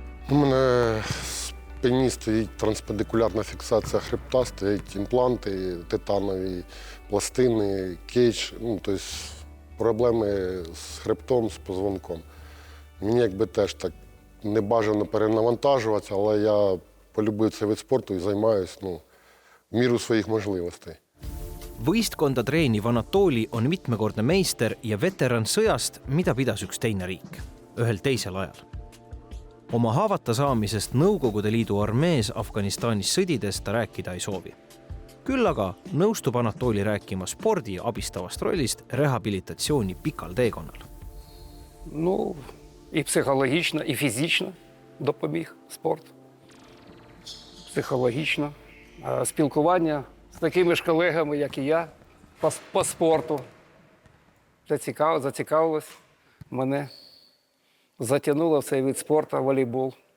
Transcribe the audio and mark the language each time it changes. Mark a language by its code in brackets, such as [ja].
[uk] У мене в спині стоїть транспедикулярна фіксація хребта, стоять імпланти, титанові пластини, кейдж, ну, тобто проблеми з хребтом, з позвонком. Мені якби теж так не бажано перенавантажуватися, але я полюбив цей вид спорту і займаюся в міру своїх можливостей. [et] Võistkonda treeniv Anatoli on mitmekordne meister ja veteran sõjast, mida pidas üks teine riik, ühel teisel ajal. Oma haavata saamisest Nõukogude Liidu armees Afganistanis sõdides ta rääkida ei soovi. Küll aga nõustub Anatoli rääkima spordi abistavast rollist rehabilitatsiooni pikal teekonnal. [uk] Ну, і психологічно, і фізично допоміг спорт. Психологічно. Спілкування з такими ж колегами, як і я, по спорту. Зацікавилось мене. Затягнуло в цей вид спорту, волейбол.